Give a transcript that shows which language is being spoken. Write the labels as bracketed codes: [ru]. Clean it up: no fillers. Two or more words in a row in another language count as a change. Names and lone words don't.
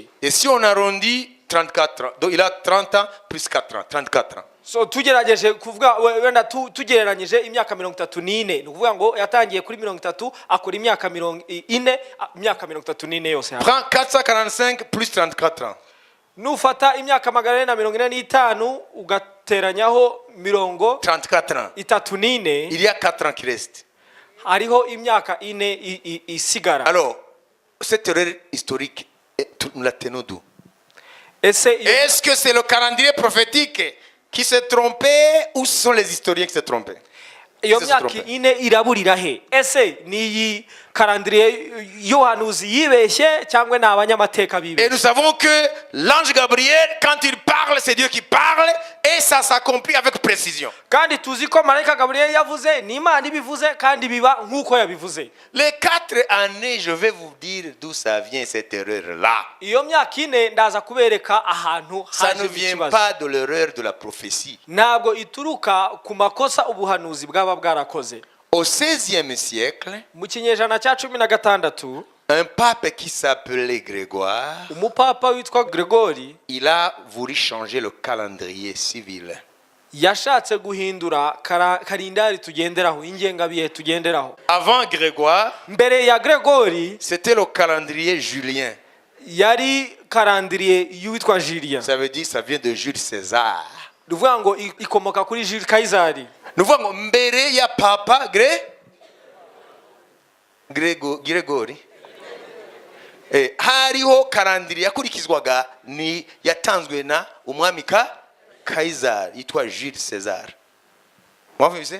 [fr] Et si on arrondit 34 ans, donc il a 30 ans plus 4 ans, 34 ans. [rw] So tugerageje kuvuga wenda tugereranyije imyaka 34 ni ukuvuga ngo yatangiye kuri 30 akora imyaka 40 imyaka 34 yose. [fr] Prends 445 plus 34 ans. [rw] Nufata imyaka 445 ugateranyaho [fr] 34 ans. [rw] 34 [fr] Il y a 4 ans qui restent. [rw] hariho imyaka 4 isigara. [fr] Alors, cette erreur historique, nous la tenons d'où? [rw] Ese [fr] Est-ce que c'est le calendrier prophétique qui s'est trompé ou ce sont les historiens qui s'est trompés? [rw] iyo myaka 4 iraburira he? Ese ni calendrier Yohanuzi yibeshye cyangwa na abanyamateka bibe? [fr] Et nous savons que l'ange Gabriel, quand il parle, c'est Dieu qui parle et ça s'accomplit avec précision. [rw] Kandi tuzi ko marayika Gabriel yavuze ni Imana ibivuze kandi biba nkuko yabivuze. [fr] Les 4 années, je vais vous dire d'où ça vient cette erreur-là. [rw] Iyo myaka 4 ndaza kubereka ahantu [fr] Ça ne vient pas de l'erreur de la prophétie. [rw] Ntabwo ituruka ku makosa ubuhanuzi bwaba bwarakoze. [fr] Au XVIe siècle, [rw] Mu kinyejana cya 16 [fr] un pape qui s'appelait Grégoire, [rw] umupapa witwa Gregori [fr] il a voulu changer le calendrier civil. [rw] yashatse guhindura kalendari tugenderaho, ingengabihe tugenderaho. [fr] Avant Grégoire, [rw] Mbere ya Gregori [fr] c'était le calendrier julien. [rw] yari calendrier y'uwitwa Julien. [fr] Ça veut dire ça vient de Jules César. [rw] Ruvuga ngo ikomoka kuri Jules Kaisari. [fr] Nous voyons [rw] mbere ya papa Grégory. Hariho calendrier yakurikizwaga ni yatanzwe na umwami Kaisari yitwa Jules César. Mwumvise?